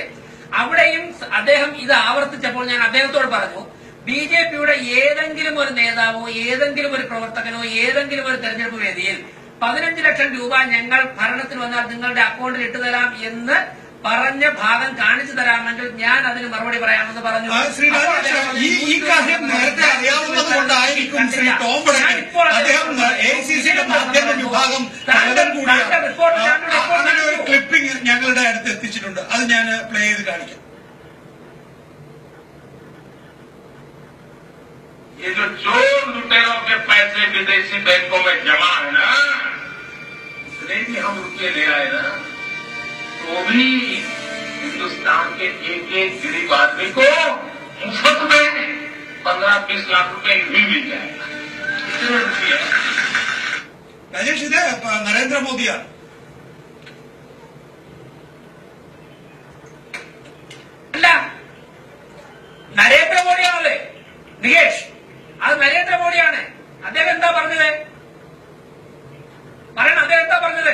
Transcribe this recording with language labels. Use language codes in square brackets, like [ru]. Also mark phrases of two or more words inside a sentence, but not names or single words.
[ml] അവിടെയും അദ്ദേഹം ഇത് ആവർത്തിച്ചപ്പോൾ ഞാൻ അദ്ദേഹത്തോട് പറഞ്ഞു, ബിജെപിയുടെ ഏതെങ്കിലും ഒരു നേതാവോ ഏതെങ്കിലും ഒരു പ്രവർത്തകനോ ഏതെങ്കിലും ഒരു തെരഞ്ഞെടുപ്പ് വേദിയിൽ 15 ലക്ഷം രൂപ ഞങ്ങൾ ഭരണത്തിൽ വന്നാൽ നിങ്ങളുടെ അക്കൗണ്ടിൽ ഇട്ടുതരാം എന്ന് പറഞ്ഞ ഭാഗം കാണിച്ചു തരാമെങ്കിൽ ഞാൻ അതിന് മറുപടി പറയാമെന്ന് പറഞ്ഞു. ഈ കാര്യം നേരത്തെ അറിയാവുന്നത് കൊണ്ടായിരിക്കും ശ്രീ ടോം വടക്കൻ അദ്ദേഹം എഐസിസിയുടെ മാധ്യമ വിഭാഗം അങ്ങനെ ഒരു ക്ലിപ്പിംഗ് ഞങ്ങളുടെ അടുത്ത് എത്തിച്ചിട്ടുണ്ട്. അത് ഞാൻ പ്ലേ ചെയ്ത് കാണിക്കാം. [hi] ये जो चोर लुटेरों के पैसे विदेशी बैंकों में जमा है ना, इसलिए भी हम रुपये ले आए ना, तो भी हिंदुस्तान के एक गरीब आदमी को मुफ्त में 15-20 लाख रुपए भी मिल जाएगा. इतने रुपये. [ml] രാജേഷ്, ഇത് നരേന്ദ്രമോദിയാണ്. അല്ല, നരേന്ദ്രമോദിയാണല്ലേ നികേഷ്? അത് നരേന്ദ്രമോദിയാണ്. അദ്ദേഹം എന്താ പറഞ്ഞത്? പറയണം, അദ്ദേഹം എന്താ പറഞ്ഞത്?